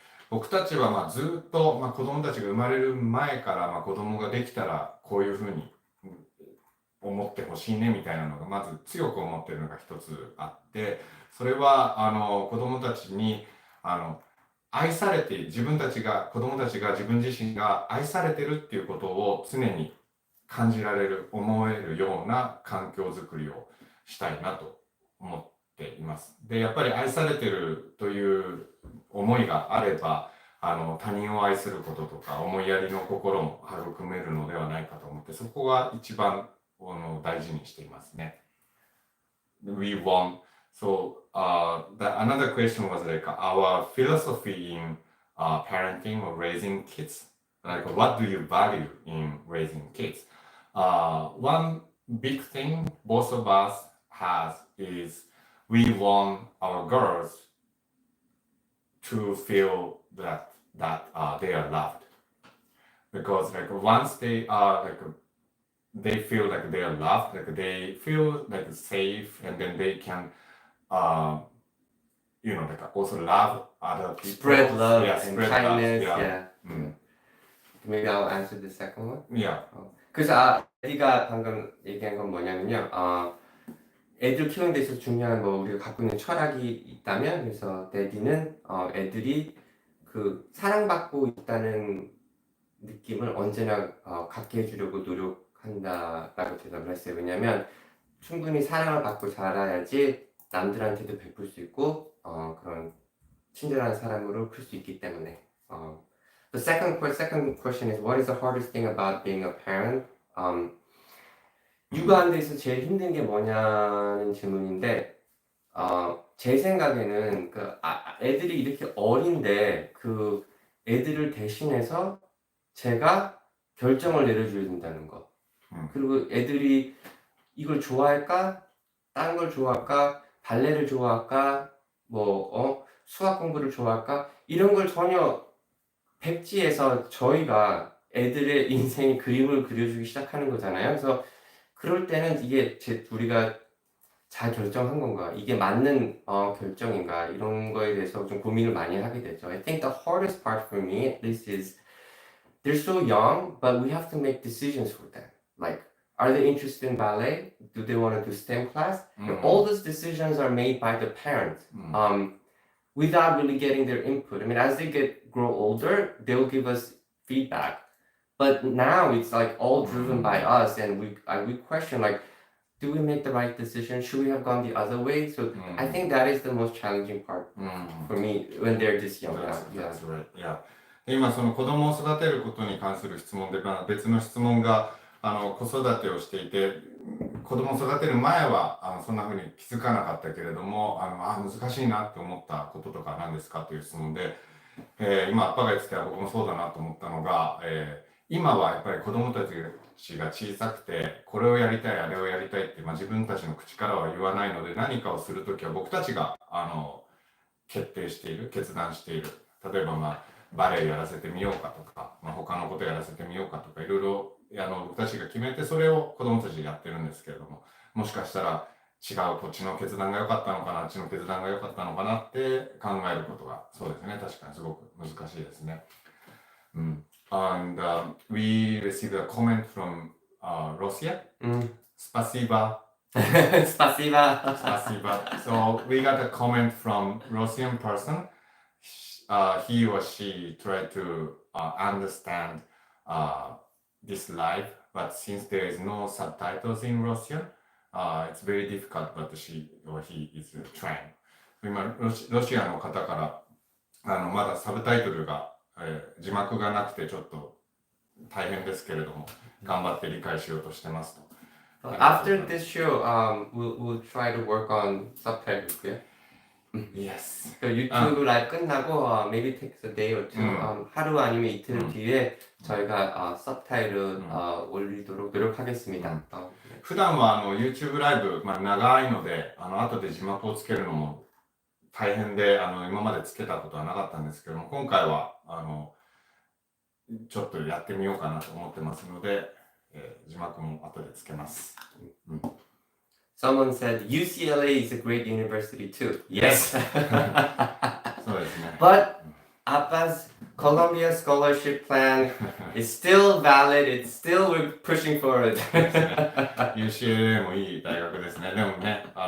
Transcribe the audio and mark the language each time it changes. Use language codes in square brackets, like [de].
[ja] 僕たちはずっと、子供たちが生まれる前から、子供ができたらこういうふうに思ってほしいねみたいなのがまず強く思っているのが一つあって、それは子供たちに愛されて、子供たちが自分自身が愛されてるっていうことを常に感じられる、思えるような環境づくりをしたいなと思っています。で、やっぱり愛されてるという思いがあれば、他人を愛することとか思いやりの心も育めるのではないかと思って、そこが一番大事にしていますね。 [en] We want, so another question was like our philosophy in parenting or raising kids. Like, what do you value in raising kids? One big thing both of us has is we want our girls to feel that they are loved, because like once they are like they feel like they are loved, like they feel like safe, and then they can like also love other people, spread love and spread kindness. love. Yeah. Maybe I'll answer the second one. Yeah. [ko] 그래서 네가 방금 얘기한 건 뭐냐면요. 애들 키우는 데 있어서 중요한 뭐 우리가 갖고 있는 철학이 있다면 그래서 데디는 애들이 그 사랑받고 있다는 느낌을 언제나 갖게 해주려고 노력한다라고 대답을 했어요. 왜냐하면 충분히 사랑을 받고 자라야지 남들한테도 베풀 수 있고 그런 친절한 사람으로 클 수 있기 때문에. [en] The second question is what is the hardest thing about being a parent? [ko] 육아하는 데 있어서 제일 힘든 게 뭐냐는 질문인데 제 생각에는 애들이 이렇게 어린데 그 애들을 대신해서 제가 결정을 내려줘야 된다는 거. 그리고 애들이 이걸 좋아할까? 다른 걸 좋아할까? 발레를 좋아할까? 수학 공부를 좋아할까? 이런 걸 전혀 백지에서 저희가 애들의 인생의 그림을 그려주기 시작하는 거잖아요. 그래서 그럴 때는 이게 우리가 잘 결정한 건가? 이게 맞는 결정인가? 이런 거에 대해서 좀 고민을 많이 하게 되죠. [en] I think the hardest part for me at least is they're so young, but we have to make decisions for them. Like, are they interested in ballet? Do they want to do STEM class? All those decisions are made by the parents without really getting their input. I mean, as they grow older, they'll give us feedback. But now it's like all driven by us, and we question like, do we make the right decision? Should we have gone the other way? So I think that is the most challenging part for me when they're this young. That's right. Yeah. [ja] 今その子供を育てることに関する質問で、別の質問が子育てをしていて子供を育てる前はそんな風に気づかなかったけれども難しいなって思ったこととか何ですかという質問で、今アッパが言ってた僕もそうだなと思ったのが、今はやっぱり子供たちが小さくてこれをやりたいあれをやりたいって、自分たちの口からは言わないので何かをするときは僕たちが決定している決断している。例えばバレエやらせてみようかとか、他のことやらせてみようかとかいろいろ僕たちが決めてそれを子供たちでやってるんですけれども、もしかしたら違うこっちの決断が良かったのかなあっちの決断が良かったのかなって考えることがそうですね、確かにすごく難しいですね。 [en] And we received a comment from Russia. Spasiba. Spasiba. Spasiba. So we got a comment from Russian person. He or she tried to understand this live, but since there is no subtitles in Russian, it's very difficult, but she or he is trying. 今ロシアの方からまだサブタイトルが、字幕がなくてちょっと大変ですけれども頑張って理解しようとしてますと。 After this show, we'll try to work on subtitles. Yeah? Yes. [ko] 그 유튜브 라이브 끝나고 maybe takes a day or two, 하루 아니면 이틀 뒤에 저희가 서브타이틀 올리도록 노력하겠습니다. [ja] 普段はYouTube ライブ、長いので後で字幕をつけるのも大変で今までつけたことはなかったんですけども、今回はちょっとやってみようかなと思ってますので、字幕も後でつけます。 [en] Someone said UCLA is a great university too. Yes. [ja] そうですね。 [en] But Appa's Columbia scholarship plan is still valid. It's still we're pushing forward. [ja] UCLA もいい大学ですね。でもね、